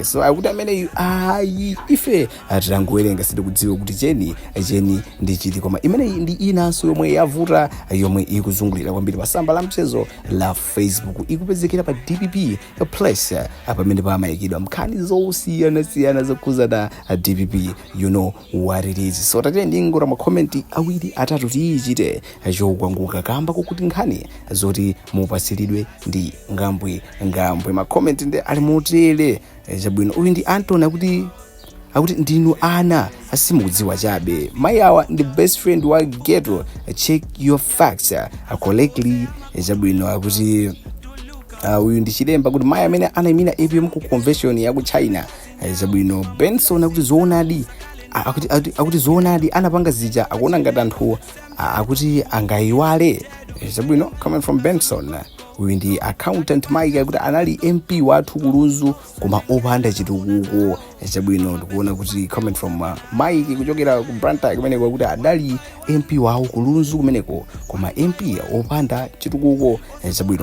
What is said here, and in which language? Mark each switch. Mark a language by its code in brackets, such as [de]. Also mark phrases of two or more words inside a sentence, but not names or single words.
[ny] So akuti ameneyi ife titangowerenga sitikudziwa kuti cheni ndi chiti koma imeneyi ndi inanso yomwe yavuta yomwe ikuzungulira kwambiri pa tsamba la mchezo la Facebook ikupezekera pa DPP Plus pamene pamayikidwa nkhani zosiyana-siyana zokhuzana DPP [en] you know what it is. [ny] So tatiyeni ndingora makomenti awiri atatu tiyichite chokwanguka kamba kokuti nkhani zoti mupasiridwe ndi ngambwe makomenti ndi ali motere chabwino. Uyu ndi Anton akuti ndinu ana asimukudziwa chabe mayi awa ndi [en] best friend [ny] wa ghetto [en] check your facts correctly [ny] chabwino. Akuti uyu ndi chilemba kuti mayi amene anayimira APM ku convention ya ku China chabwino. Benson akuti zoonadi akuti zoonadi anapanga zija akuona ngati anthu akuti angayiwale chabwino. [en] Coming from Benson. [ny] Uyu ndi accountant Mike kuti anali MP wathu kulunzu koma opanda chitukuko chabwino. Tikuona kuti [en] comment from [ny] Mike kuchokera ku Blantyre kumeneko kuti adali MP wawo kulunzu kumeneko koma MP opanda chitukuko chabwino.